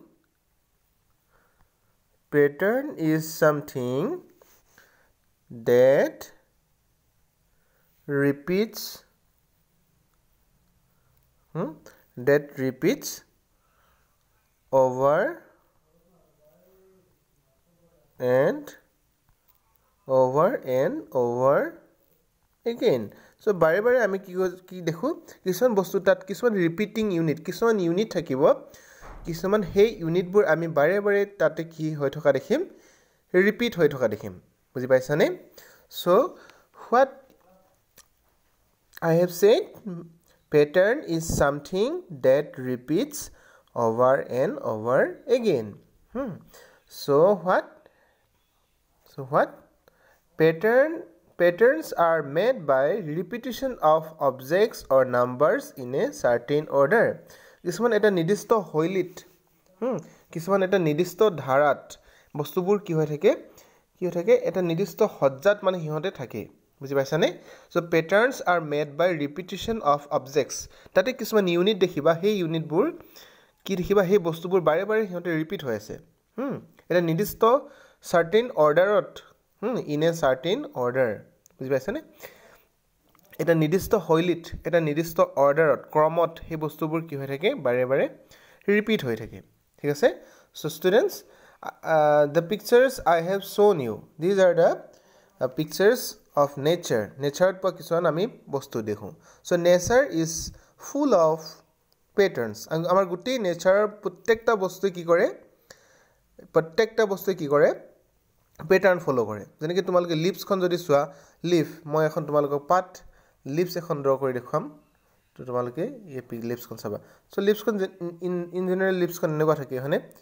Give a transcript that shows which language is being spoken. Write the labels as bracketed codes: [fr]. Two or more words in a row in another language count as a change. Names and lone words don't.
[en] that repeats over and over again so [as] বাৰে বাৰে আমি কি দেখো কিছুমান বস্তু তাত কিছুমান [en] repeating unit [as] কিছুমান ইউনিট থাকিব কিছুমান সেই ইউনিট বোৰ আমি বাৰে বাৰে তাতে কি হৈ থকা দেখিম ৰিপিট হৈ থকা দেখিম বুজি পাইছানে [en] so what I have said pattern is something that repeats over and over again so what patterns are made by repetition of objects or numbers in a certain order [as] কিছুমান এটা নিৰ্দিষ্ট শৈলীত কিছুমান এটা নিৰ্দিষ্ট ধাৰাত বস্তুবোৰ কি হৈ থাকে এটা নিৰ্দিষ্ট সজ্জাত মানে হিহতে থাকে বুজি পাইছানে [en] so patterns are made by repetition of objects [as] তাতে কিছুমান ইউনিট দেখিবা সেই ইউনিটবোৰ কি দেখিবা সেই বস্তুবোৰ বাৰে বাৰে হিহতে ৰিপিট হৈ আছে এটা নিৰ্দিষ্ট [en] certain orderত in a certain order [as] বুজি পাইছানে এটা নিৰ্দিষ্ট শৈলীত এটা নিৰ্দিষ্ট অৰ্ডাৰত ক্ৰমত সেই বস্তুবোৰ কি হৈ থাকে বাৰে বাৰে ৰিপিট হৈ থাকে ঠিক আছে [en] so students the pictures I have shown you these are the pictures of nature [as] pa কিছুমান আমি বস্তু দেখো [en] so nature is full of patterns [as] আমাৰ গুটি nature প্ৰত্যেকটা বস্তু কি কৰে [en] pattern follow [as] কৰে যেনেকৈ তোমালোকে লিপছখন যদি চোৱা লিফ মই এখন তোমালোকক পাত লিপছ এখন ড্ৰ কৰি দেখাম তো তোমালোকে এই লিপছখন চাবা সো লিপছখন [en] in general [as] লিপছখন এনেকুৱা থাকে হয়নে